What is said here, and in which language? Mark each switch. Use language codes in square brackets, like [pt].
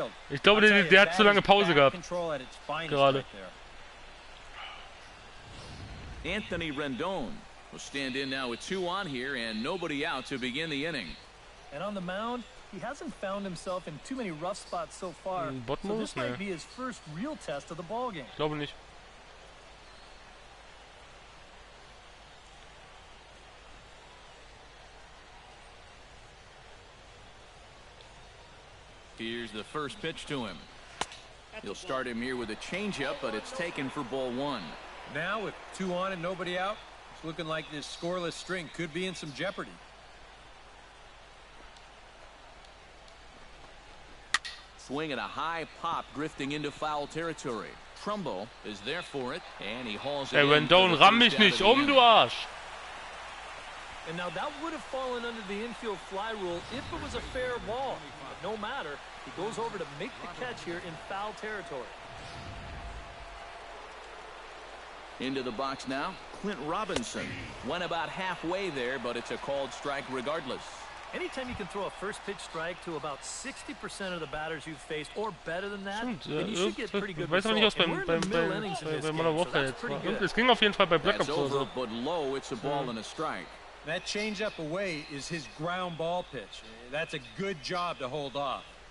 [de] Ich glaube, der hat zu lange Pause gehabt. Gerade. [en] Anthony Rendon will stand in now with 2 on here and nobody out to begin the inning. And on the mound, he hasn't found himself in too many rough spots so far. So this might be his first real test of the ball game. [de] Ich glaube nicht. [en] Here's the first pitch to him. He'll start him here with a changeup, but it's taken for ball 1. Now with 2 on and nobody out, it's looking like this scoreless string could be in some jeopardy. Swing at a high pop, drifting into foul territory. Trumbo is there for it, and he hauls it. [de] Ey, Rendon, ramm mich nicht du Arsch! [en] And now that would have fallen under the infield fly rule if it was a fair ball. But no matter, he goes over to make the catch here in foul territory. Into the box now, Clint Robinson. Went about halfway there, but it's a called strike regardless. Anytime you can throw a first pitch strike to about 60% of the batters you've faced, or better than that, then you should get pretty good results. [de] Weiß auch nicht, was bei meiner Woche jetzt war. Es ging auf jeden Fall bei Blackups oder so. [en] But low, it's a ball and a strike. That changeup away is his ground ball pitch. That's a good job to hold off.